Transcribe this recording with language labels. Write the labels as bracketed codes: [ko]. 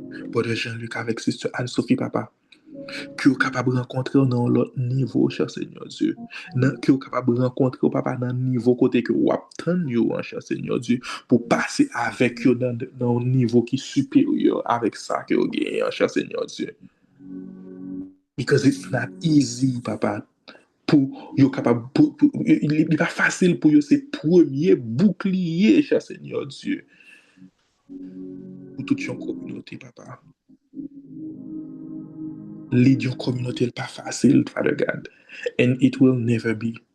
[fr] Pour Jean-Luc avec Sister Anne-Sophie, papa, que vous capable de rencontrer dans l'autre niveau, cher Seigneur Dieu. Que vous capable de rencontrer, papa, dans le niveau côté que vous attendez, cher Seigneur Dieu, pour passer avec vous dans un niveau qui est supérieur avec ça que vous gagnez, cher Seigneur Dieu. [en] Because it's not easy, papa. [fr] Il n'est pas facile pour eux, c'est premier bouclier, cher Seigneur Dieu. Pour toute une communauté, papa. [en] Lead your [fr] communauté n'est pas facile, [en] Father God. And it will never be.